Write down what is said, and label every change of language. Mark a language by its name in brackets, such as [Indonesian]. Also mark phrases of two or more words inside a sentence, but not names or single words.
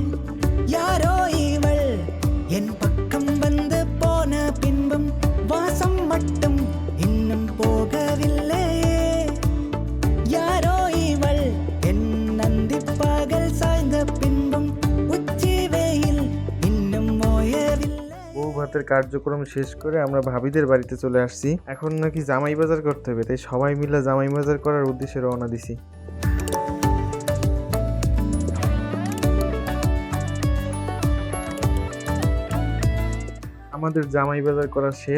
[Tamil] யாரோ இவள் என் பக்கம் வந்து போன பின்பும் வாசம் மட்டும் இன்னும் போகவில்லையே। யாரோ இவள் என் நந்தி பகல் சாய்ந்த பின்பும் உச்சி வெயில் இன்னும் ஓயவில்லை। [Bangla] বউ ভাতের কার্যক্রম শেষ করে আমরা ভাবিদের বাড়িতে চলে আসছি। এখন নাকি জামাই বাজার করতে হবে, তাই সবাই মিলে জামাই বাজার করার উদ্দেশ্যে রওনা দিছি। আমাদের জামাই বাজার করা শেষ।